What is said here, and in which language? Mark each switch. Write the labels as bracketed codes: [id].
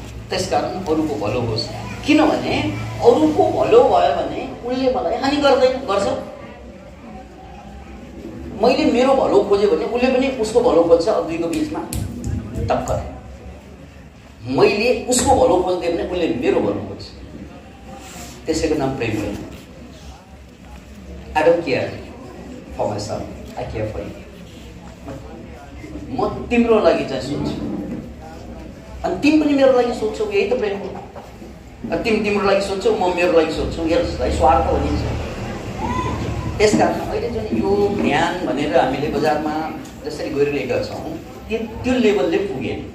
[ne] त्यसकारण अरूको भलो होस्, किनभने अरूको भलो भयो भने उनले मलाई हानि गर्छ। मैले मेरो भलो खोजेँ भने उसले पनि उसको भलो खोज्छ। दुईको बिचमा टक्कर। मैले उसको भलो खोज्दै भने उसले मेरो भलो खोज्छ। त्यसैको नाम प्रेम होइन। [en] I don't care for myself, I care for you. [ne] म तिम्रो लागि चाहिँ सोच्छु अनि तिमी पनि मेरो लागि सोच्छौ, यही त प्रेम हो। तिम्रो लागि सोच्छौ, म मेरो लागि सोध्छु, यसलाई स्वार्थ भनिन्छ। त्यसकारण अहिले जुन यो ध्यान भनेर हामीले बजारमा जसरी गरिरहेका छौँ, त्यो लेभलले पुगेन।